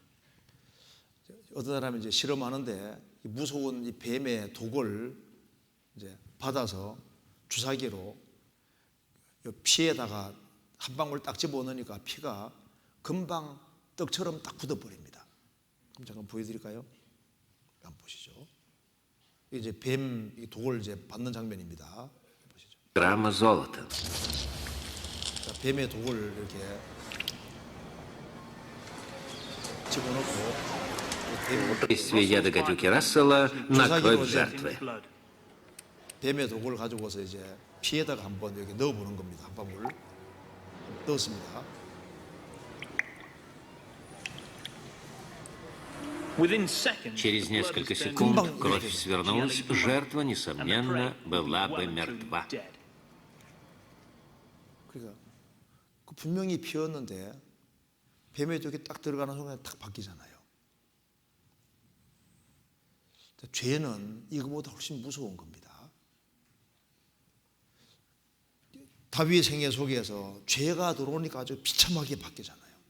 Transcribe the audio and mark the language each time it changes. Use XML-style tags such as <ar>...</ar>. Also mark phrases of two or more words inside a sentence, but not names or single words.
<ko>어떤 사람이 이제 실험하는데 이 무서운 이 뱀의 독을 이제 받아서 주사기로 피에다가 한 방울 딱 집어넣으니까 피가 금방 떡처럼 딱 굳어버립니다. 그럼 잠깐 보여드릴까요? 한번 보시죠. 이제 뱀 독을 이제 받는 장면입니다. 보시죠.</ko> <ru>Грамма золота.</ru> <ko>자, 뱀의 독을 이렇게 집어넣고</ko> <ru>Действие яда гадюки Рассела на кровь жертвы.</ru> <ko>뱀의 독을 가지고서 이제 피에다가 한번 여기 넣어보는 겁니다. 한 방울 넣었습니다.</ko> <ru>Через несколько секунд кровь свернулась, жертва, несомненно, была бы мертва.</ru> <ko>그러니까 그 분명히 피었는데 뱀의 독이 딱 들어가는 순간에 탁 바뀌잖아요. 죄는 이거보다 훨씬 무서운 겁니다. 다윗의 생애 속에서 죄가 들어오니까 아주 비참하게 바뀌잖아요.</ko>